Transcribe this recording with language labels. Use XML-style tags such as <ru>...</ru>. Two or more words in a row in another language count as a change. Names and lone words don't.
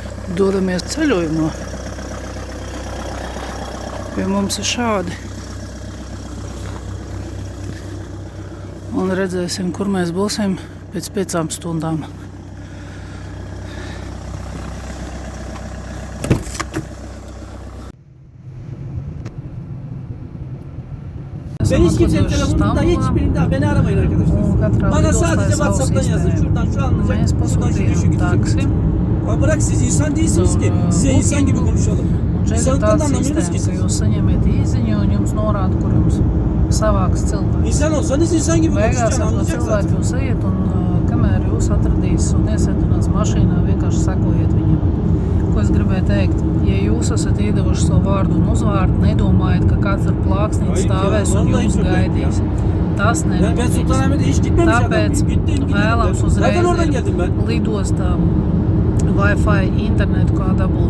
<lv>Dodamies ceļojumā. Pie mums ir šādi. Un redzēsim, kur mēs būsim pēc 5 stundām.</lv> <tr>Ben hiç kimsenin telefonunda hiçbirinde beni aramayın arkadaşlar. Bana sadece WhatsApp'tan yazın. Şuradan şu anlayacak. Şuradan şu gidecek. Bırak siz insan değilsiniz ki. Size insan gibi konuşalım. İnsanlıktan da anlamıyorsunuz ki siz.</tr> <lv>Jūs saņemiet īziņu un jums norāda, kur jums savāks cilvēks.</lv> <tr>İnsan olsanız insan gibi konuşacaksın, anlayacak zaten.</tr> <lv>Cilvēki jūs ejiet un kamēr jūs atradīs un iesēdinās mašīnā, vienkārši sekojiet viņam. Ko es gribēju teikt? Ja jūs esat iedevuši savu vārdu un uzvārdu, nedomājiet, ka kāds ar plāksnīti stāvēs un jūs gaidīs. Tas nenotiks. Tāpēc vēlams uzreiz lidostā Wi-Fi internetu kā dabūt.</lv>